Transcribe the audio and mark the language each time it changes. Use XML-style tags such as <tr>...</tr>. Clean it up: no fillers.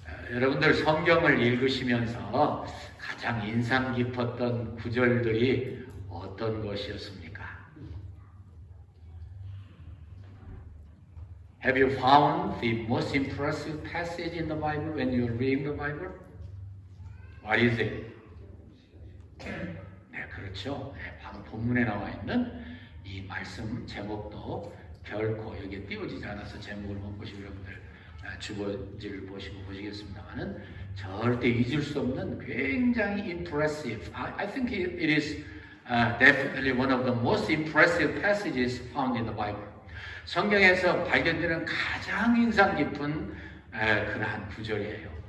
<ko>여러분들 성경을 읽으시면서 가장 인상 깊었던 구절들이 어떤 것이었습니까?</ko> <en>Have you found the most impressive passage in the Bible when you are reading the Bible? What is it?</en> <ko>네, 그렇죠. 네, 바로 본문에 나와 있는 이 말씀 제목도 결코 여기에 띄워지지 않아서 제목을 못 보시고 여러분들 주거지를 보시고 보시겠습니다만은 절대 잊을 수 없는 굉장히 impressive.</ko> <en>I think it is definitely one of the most impressive passages found in the Bible.</en> <ko>성경에서 발견되는 가장 인상 깊은 그러한 구절이에요.</ko>